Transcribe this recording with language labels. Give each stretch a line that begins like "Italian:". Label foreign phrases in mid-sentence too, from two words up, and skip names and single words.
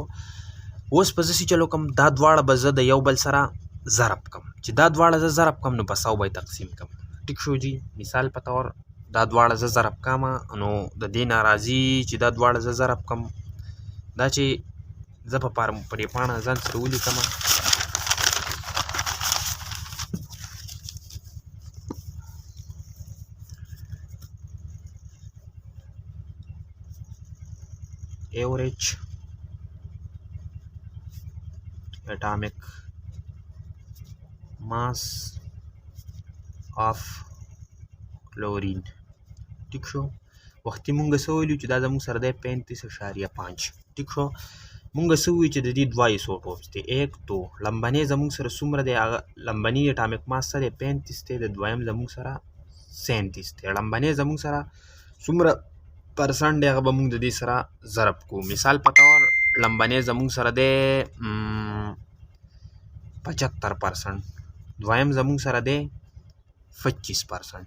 Pashto: اوس په زه چې چلو کوم دا دواړه به زه د یو بل سره ضرب کم چې دا دواړه زه ضرب کم نو په 100 به تقسیم کم. ټیک شو جی. مثال په طور دا دواړه زه ضرب کم نو د دې نه راځي چې دا دواړه زه ضرب کم دا چې زه په پرې پاڼه ځان سره ولیکم
English: average atomic mass of chlorine.
Pashto: ټیک شو. وختي مونږ څه ویلو چې دا زموږ سره دی 35.5. ټیک شو. مونږ څه ووایو چې د دې دوه ایسوټوپس دی 1 2 لمبنی زمونږ سره څومره دی هغه لمبني
English: atomic mass
Pashto: څه دی 35 دی د دویم زمونږ سره 37 دی لمبنی زمونږ سره څومره پرسنټ دی هغه به مونږ د دې سره ضرب کوو مثال په طور لمبنی زمونږ سره دی 75% دویم زمونږ سره دی 25%.